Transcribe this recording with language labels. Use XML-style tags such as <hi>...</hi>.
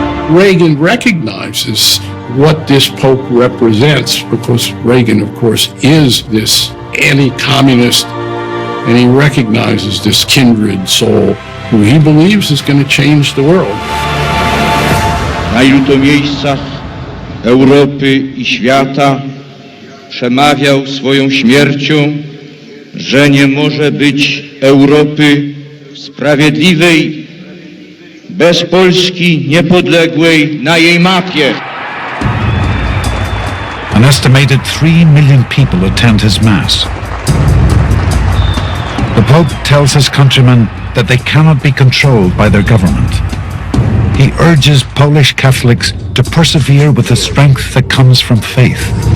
<en>Reagan recognizes what this Pope represents because Reagan, of course, is this anti-communist, and he recognizes this kindred soul who he believes is going to change the world.</en> <pl>Na ilu to miejscach Europy i świata przemawiał swoją śmiercią, że nie może być Europy sprawiedliwej bez Polski niepodległej na jej mapie.</pl> <en>An estimated 3 million people attend his Mass. The Pope tells his countrymen that they cannot be controlled by their government. He urges Polish Catholics to persevere with the strength that comes from faith.</en>